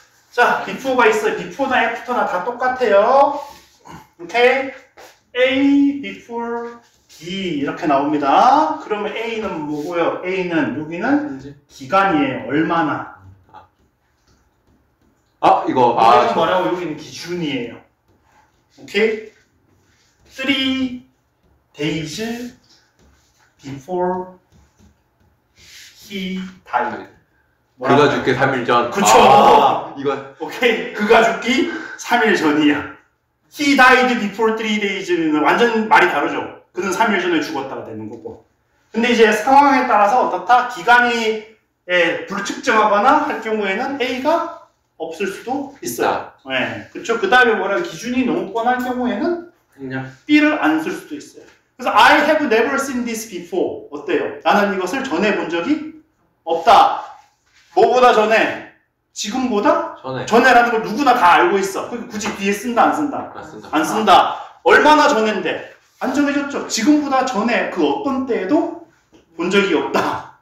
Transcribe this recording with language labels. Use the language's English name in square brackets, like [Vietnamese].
[Korean] 자, before가 있어요. before나 after나 다 똑같아요. 오케이? A before B 이렇게 나옵니다. 그러면 A는 뭐고요? A는 여기는 기간이에요. 얼마나? 이거 여기는 뭐라고? 여기는 기준이에요. 오케이? [English] 3 days before he died. [Korean] 그가 죽기 3일 전. 그쵸. 이거 오케이. 그가 죽기 3일 전이야. [English] He died before 3 days는 [Korean] 완전 말이 다르죠. 그는 3일 전에 죽었다가 되는 거고. 근데 이제 상황에 따라서 어떻다? 기간이 불특정하거나 할 경우에는 A가 없을 수도 있어요. 네. 그쵸. 그 다음에 뭐라 기준이 너무 뻔할 경우에는 그냥 B를 안 쓸 수도 있어요. 그래서 [English] I have never seen this before. [Korean] 어때요? 나는 이것을 전에 본 적이 없다. 뭐보다 전에? 지금보다? 전에라는 걸 누구나 다 알고 있어. 그러니까 굳이 뒤에 쓴다, 안 쓴다? 안 쓴다. 얼마나 전인데? 안 정해졌죠. 지금보다 전에 그 어떤 때에도 본 적이 없다.